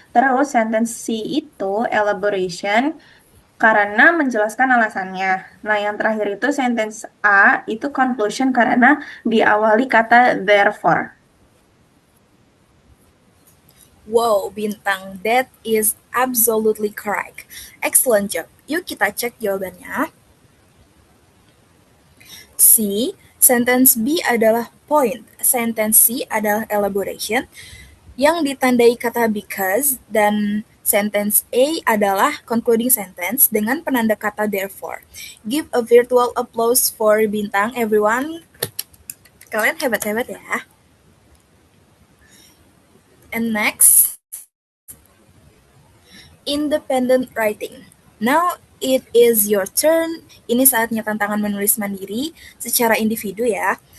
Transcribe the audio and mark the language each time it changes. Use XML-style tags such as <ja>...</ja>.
<id>Terus sentence C itu elaboration karena menjelaskan alasannya. Nah, yang terakhir itu sentence A itu conclusion karena diawali kata therefore.</id> <en>Wow, Bintang, that is absolutely correct. Excellent job.</en> <id>Yuk kita cek jawabannya. C. Sentence B adalah point, sentence C adalah elaboration, yang ditandai kata because, dan sentence A adalah concluding sentence dengan penanda kata therefore.</id> <en>Give a virtual applause for Bintang, everyone.</en> <id>Kalian hebat-hebat ya.</id> <en>And next, independent writing. Now it is your turn.</en> <id>Ini saatnya tantangan menulis mandiri secara individu ya.</id>